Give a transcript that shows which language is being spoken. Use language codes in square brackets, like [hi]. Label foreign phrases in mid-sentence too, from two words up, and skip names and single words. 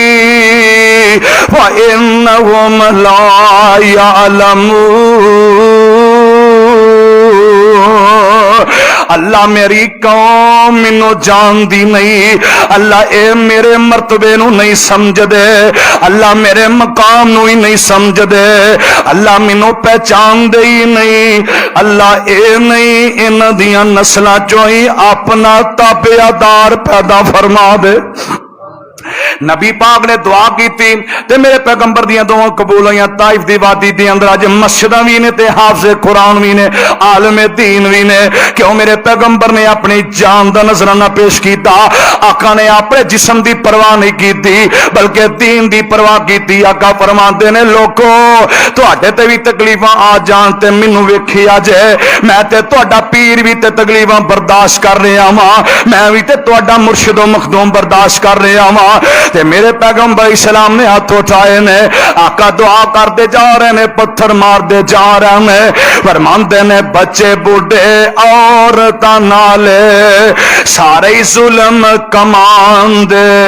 [ar] فإنہم لا یعلمون [pa] اللہ میری قوم منو جان دی نہیں اللہ اے میرے مرتبے نو نہیں سمجھ دے اللہ میرے مقام نو ہی نہیں سمجھ دے اللہ منو پہچان دے ہی نہیں اللہ اے نہیں ان دیاں نسلاں چوں ہی اپنا تابعدار پیدا فرما دے نبی پاک نے دعا کیتی تے میرے پیغمبر دیاں دعاں قبول ہوئیاں. طائف دی وادی دے اندر اج مسجداں وی نے تے حافظ قرآن وی نے, عالم دین وی نے. کیوں میرے پیغمبر نے اپنی جان دا نذرانہ پیش کیتا. آقا نے اپنے جسم دی پرواہ نہیں کیتی بلکہ دین دی پرواہ کیتی. آقا فرماندے نے لوکو تواڈے تے وی تکلیفاں آ جان تے مینوں ویکھی اجے میں تے تہاڈا پیر وی تے تکلیفاں برداشت کر رہا ہاں, میں وی تے تہاڈا مرشد و مخدوم برداشت کر رہا ہاں. تے میرے پیغمبر اسلام نے ہاتھ اٹھائے نے, آقا دعا کرتے جا رہے نے, پتھر مار دے جا رہے نے, فرماندے نے بچے بوڑھے عورتاں نالے سارے ظلم کمان دے,